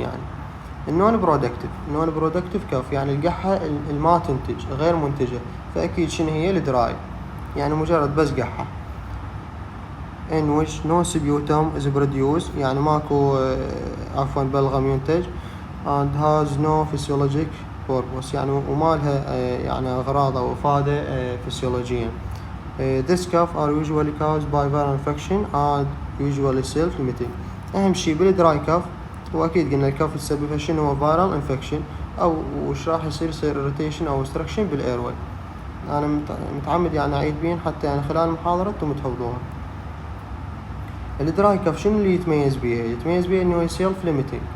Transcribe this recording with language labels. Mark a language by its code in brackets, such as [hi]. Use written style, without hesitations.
[ar] يعني النون برودكتيف كاف يعني القحة الما تنتج غير منتجة، فاكيد شنو هي؟ الدراي يعني مجرد بس قحة. [en] in which no sputum is produced [ar] يعني ماكو بلغم ينتج [en] and has no physiologic purpose [ar] يعني وما لها يعني أغراض أو إفادة فسيولوجية. [en] This cough are usually caused by viral infection and usually self-limiting. [ar] أهم شيء بالدراي كاف هو أكيد قلنا الكاف يسببها شنو هو viral infection، أو وش راح يصير irritation أو obstruction بالأيروي. أنا متعمد يعني أعيد بين حتى يعني خلال المحاضرة أنتم تحفظوها. الدراي كاف شنو اللي يتميز بيه؟ إنه self limiting.